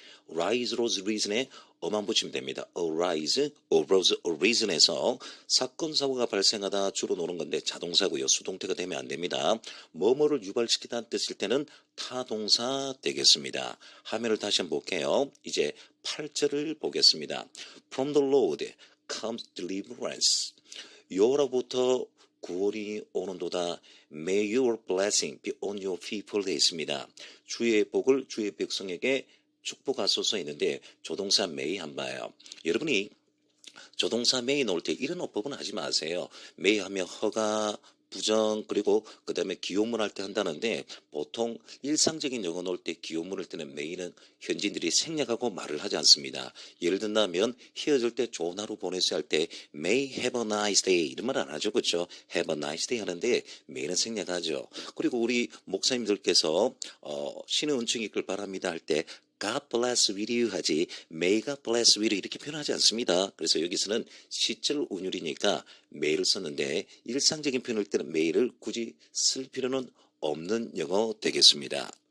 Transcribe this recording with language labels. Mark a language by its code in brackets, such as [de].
[ko] rise, rose, reason에 어만 붙이면 됩니다. arise, arose, reason에서 사건 사고가 발생하다 주로 노는 건데 자동사고요. 수동태가 되면 안 됩니다. 뭐뭐를 유발시키다는 뜻일 때는 타동사 되겠습니다. 화면을 다시 한번 볼게요. 이제 8절을 보겠습니다. [en] From the Lord comes deliverance. [ko] 여호와로부터 구원이 오는도다. [en] May your blessing be on your people [ko] 되어 있습니다. 주의 복을 주의 백성에게 축복하소서 있는데 조동사 may 한 봐요. 여러분이 조동사 may 넣을 때 이런 어법은 하지 마세요. may 하면 허가, 부정 그리고 그 다음에 기호문 할 때 한다는데 보통 일상적인 영어 넣을 때 기호문을 때는 may는 현지인들이 생략하고 말을 하지 않습니다. 예를 든다면 헤어질 때 좋은 하루 보내세요 할 때 [en] may have a nice day [ko] 이런 말 안 하죠. 그렇죠? [en] have a nice day [ko] 하는데 may는 생략하죠. 그리고 우리 목사님들께서 신의 은총이 있길 바랍니다 할 때 [en] God bless with you [ko] 하지 [en] May God bless with you [ko] 이렇게 표현하지 않습니다. 그래서 여기서는 시절 운율이니까 may를 썼는데 일상적인 표현일 때는 may를 굳이 쓸 필요는 없는 영어 되겠습니다.